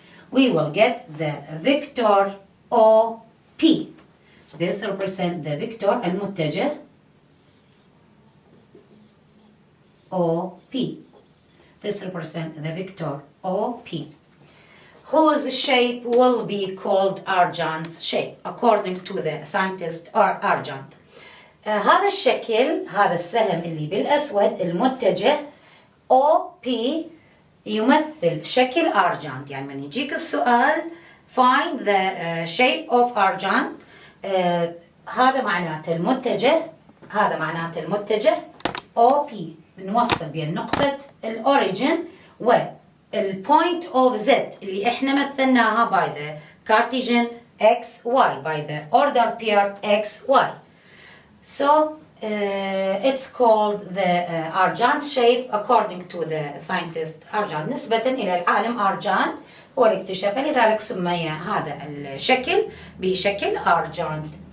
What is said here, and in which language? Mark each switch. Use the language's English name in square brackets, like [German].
[English] We will get the vector OP. This represents the vector المتجه OP. This represents the vector OP, whose shape will be called Argand's shape according to the scientist Argand. [Arabic] هذا الشكل، هذا السهم اللي بالأسود المتجه OP يمثل شكل أرجاند. يعني من يجيك السؤال [English] find the shape of Argand، [Arabic] هذا معناته المتجه، هذا معناته المتجه OP. بنوصل بين نقطة الأوريجين وال [English] point of Z [Arabic] اللي احنا مثلناها [English] by the Cartesian X, Y, [Arabic] by the order pair X, Y. [English] So it's called the Argand shape according to the scientist Argand. [Arabic] نسبة إلى العالم Argand هو اللي اكتشفه، لذلك سمي هذا الشكل بشكل Argand.